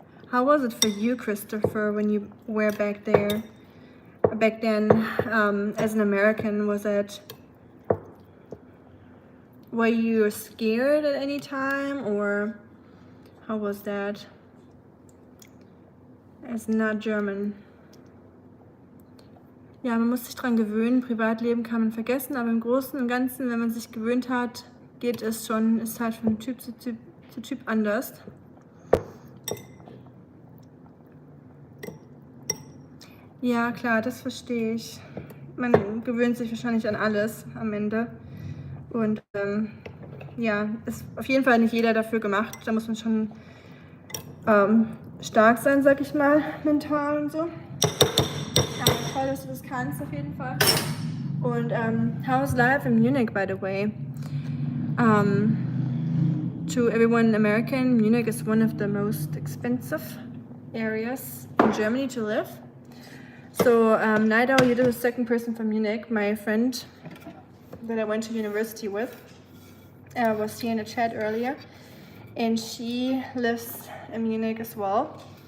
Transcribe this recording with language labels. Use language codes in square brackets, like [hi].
[en] How was it for you, Christopher, when you were back there, back then, as an American? Were you scared at any time, or how was that as not German? [de] Ja, man muss sich dran gewöhnen. Privatleben kann man vergessen, aber im Großen und Ganzen, wenn man sich gewöhnt hat, geht es schon, ist halt von Typ zu Typ anders. Ja, klar, das verstehe ich. Man gewöhnt sich wahrscheinlich an alles am Ende. Und ja, ist auf jeden Fall nicht jeder dafür gemacht. Da muss man schon stark sein, sag ich mal, mental und so. Ja, toll, dass du das kannst, auf jeden Fall. Und [en] how's life in Munich, by the way? To everyone in America, Munich is one of the most expensive areas in Germany to live. So, Nidal, you're the second person from Munich. My friend that I went to university with was here in the chat earlier, and she lives in Munich as well.